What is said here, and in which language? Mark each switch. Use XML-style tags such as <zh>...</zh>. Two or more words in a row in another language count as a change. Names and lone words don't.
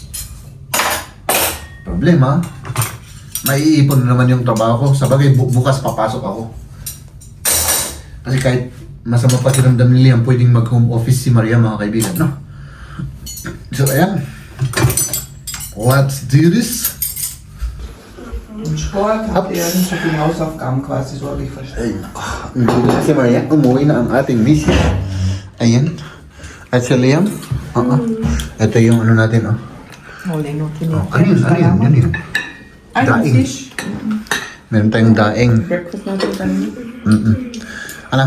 <tl>Problema, maiipon naman yung trabaho ko. Sabagay, bukas papasok ako. Kasi kahit masama pakiramdam ni Liam, pwedeng mag-</tl> <en>home office</en> <tl>si Maria, mga kaibigan, no? So, ayan.</tl> <en>Let's do this.</en> <de>Sport habt ihr nicht so viel Hausaufgaben quasi, so habe ich verstanden.</de> <tl>Hindi na si Maria, umuwi na ang ating misis. Ayan. At si Liam. Ito yung ano natin, oh. Huli no, Ano yun? Yan yun. Ay, Daing. fish. Meron tayong daing. Breakfast natin kanina. Ano?</tl>